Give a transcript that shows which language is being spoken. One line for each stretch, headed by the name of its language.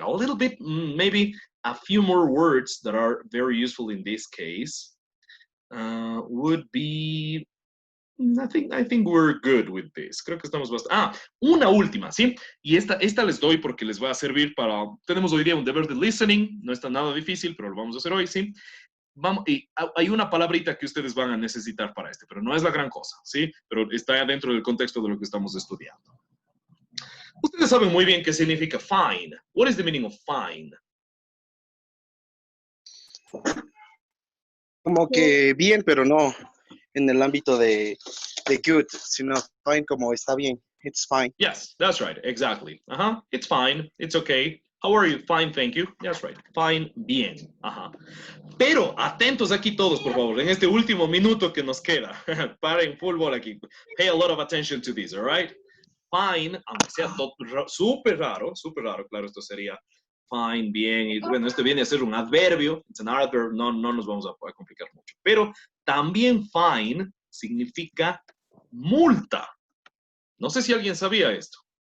English: A little bit, maybe a few more words that are very useful in this case would be. I think we're good with this.
Spanish: Creo que estamos bastante. Una última, ¿sí? Y esta les doy porque les va a servir para. Tenemos hoy día un deber de listening. No está nada difícil, pero lo vamos a hacer hoy, ¿sí? Y hay una palabrita que ustedes van a necesitar para pero no es la gran cosa, ¿sí? Pero está dentro del contexto de lo que estamos estudiando. Ustedes saben muy bien qué significa fine.
English: What is the meaning of fine?
Spanish: Como que bien, pero no en el ámbito de good, sino fine como está bien.
English: It's fine. Yes, that's right. Exactly. It's fine. It's okay. How are you? Fine, thank you. That's right. Fine, bien.
Spanish: Pero atentos aquí todos, por favor, en este último minuto que nos queda. Paren fútbol aquí.
English: Pay a lot of attention to this, all right?
Spanish: Fine, aunque sea súper raro, claro, esto sería fine, bien, y bueno, este viene a ser un adverbio,
English: it's an adverb,
Spanish: no nos vamos a complicar mucho, pero también fine significa multa. No sé si alguien sabía esto.